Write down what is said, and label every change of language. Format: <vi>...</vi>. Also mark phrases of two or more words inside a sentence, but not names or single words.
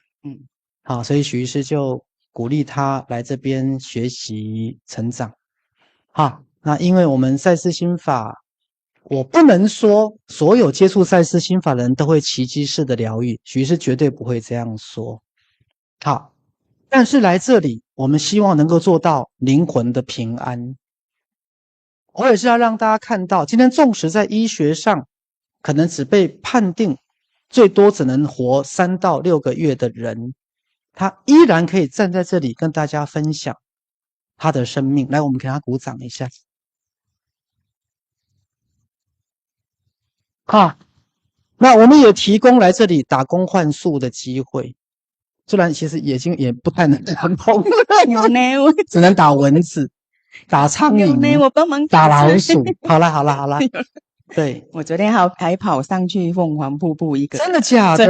<zh>所以許醫師就鼓勵他來這邊學習成長。那因為我們賽斯心法。我不能說所有接觸賽斯心法的人都會奇蹟式的療癒，許醫師絕對不會這樣說。好，但是來這裡，我們希望能夠做到靈魂的平安。我也是要讓大家看到，今天縱使在醫學上可能只被判定最多只能活3到6個月的人，他依然可以站在這裡跟大家分享他的生命。來，我們給他鼓掌一下。那我們也提供來這裡打工換宿的機會，雖然其實也不太能打工，有呢，只能打蚊子、打蒼蠅，我幫忙打老鼠。好啦，對，我昨天還跑上去鳳凰瀑布一個，真的假的？</zh>